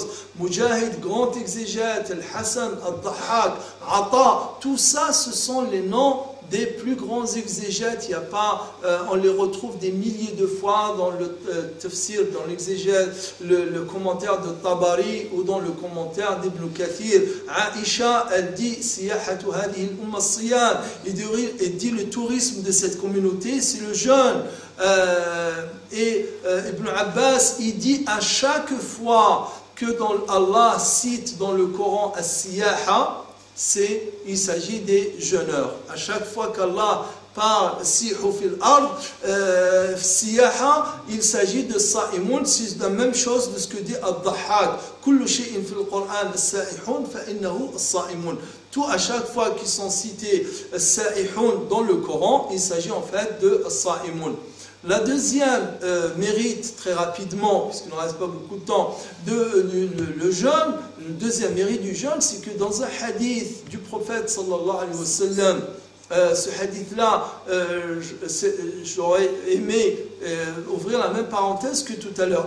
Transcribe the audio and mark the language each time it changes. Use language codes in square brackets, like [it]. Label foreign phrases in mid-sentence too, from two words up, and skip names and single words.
[fr] Mujahid, grand exégète. Al-Hassan, Al-Dahhak, Ata. Tout ça, ce sont les noms des plus grands exégètes. Il y a pas, on les retrouve des milliers de fois dans le tafsir, dans l'exégète, le commentaire de Tabari ou dans le commentaire d'Ibn Kathir. Aïcha, elle dit [ar] سياحة هذه الأمة الصيام. [fr] Elle dit le tourisme de cette communauté, c'est le jeûne. Ibn Abbas, il dit à chaque fois que Allah cite dans le Coran as-siyaha, il s'agit des jeûneurs. À chaque fois qu'Allah par [ar] سيحوا في الأرض, [fr] siyaha, il s'agit de sa'imun, c'est la même chose de ce que dit Ad-Dahhak. [ar] كل شيء في القرآن سائحون فإنه الصائمون. [fr] Tout à chaque fois qu'ils sont cités sa'ihun dans le Coran, il s'agit en fait de sa'imun. La deuxième mérite, très rapidement, puisqu'il ne reste pas beaucoup de temps, le jeûne, le deuxième mérite du jeûne, c'est que dans un hadith du prophète [ar] صلى الله عليه وسلم, [fr] ce hadith-là, j'aurais aimé ouvrir la même parenthèse que tout à l'heure.